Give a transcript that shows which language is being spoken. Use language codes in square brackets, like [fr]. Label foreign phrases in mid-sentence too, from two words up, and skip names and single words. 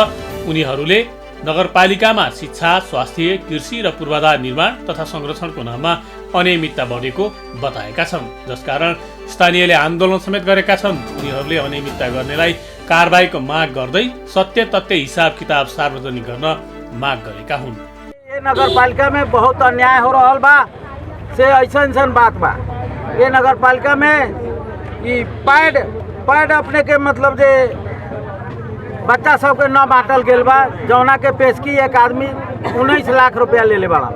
[ne] उनीहरूले नगरपालिकामा शिक्षा, स्वास्थ्य, कृषि र पूर्वाधार निर्माण तथा संरक्षणको नाममा अनियमितता बढेको बताएका छन्, जसकारण स्थानीयले आन्दोलन समेत गरेका छन्। उनीहरूले अनियमितता गर्नेलाई कारबाहीको माग गर्दै सत्य तथ्य हिसाब किताब सार्वजनिक गर्न माग गरेका हुन्। [bho] ये नगरपालिका में बहुत अन्याय हो रहा बा से ऐसा बात बा। ये नगरपालिका में ई पैड अपने के मतलब जे बच्चा सबके न बांटल गेल बा, जौना के पेशकी एक आदमी 19 लाख रुपया ले ले बड़ा।